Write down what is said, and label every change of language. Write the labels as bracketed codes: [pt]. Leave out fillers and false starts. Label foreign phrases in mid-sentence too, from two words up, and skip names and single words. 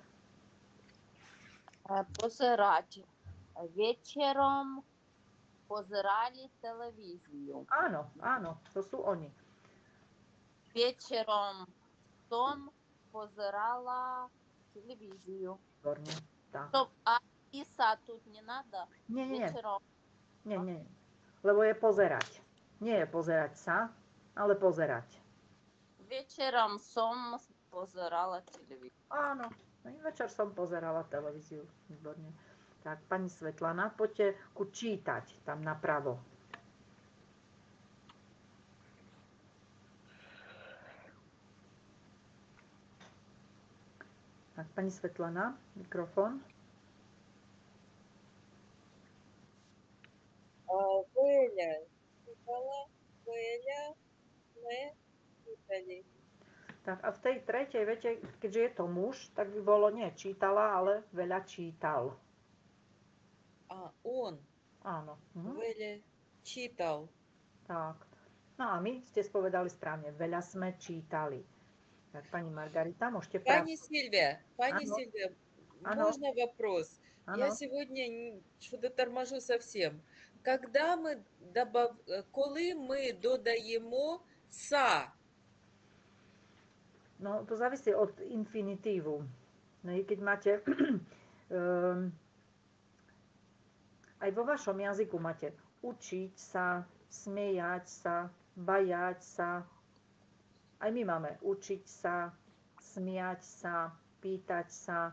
[sk] Pozerať. Večerom pozerali televíziu. Áno, áno, to sú oni. Večerom som pozerala televíziu. Výborne, tak. [ru] A и са тут не надо? [sk] Nie. [ru] Вечером. [sk] Nie. Lebo je pozerať. Nie je pozerať sa, ale pozerať. Večerom som pozerala televíziu. Áno, večer som pozerala televíziu. Výborne. Tak, pani Svetlana, poďte ku čítať tam napravo. Tak, pani Svetlana, mikrofón. Veľa čítala, Veľa sme čítali. Tak a v tej tretej vete, keďže je to muž, tak by bolo nie čítala, ale veľa čítal. [ru] Он. [sk] Áno. Veľa čítal. Tak. No a my ste spovedali správne. Veľa sme čítali. [ru] Так, пани Маргарита, можете... Пани Сильвия, можно вопрос? Я сегодня что-то торможу совсем. Когда мы [uk] коли ми додаємо [ru] са? [sk] No, to závisí od infinitívu. Keď máte... aj vo vašom jazyku máte učiť sa, smejať sa, bajať sa. Aj my máme učiť sa, smiať sa, pýtať sa.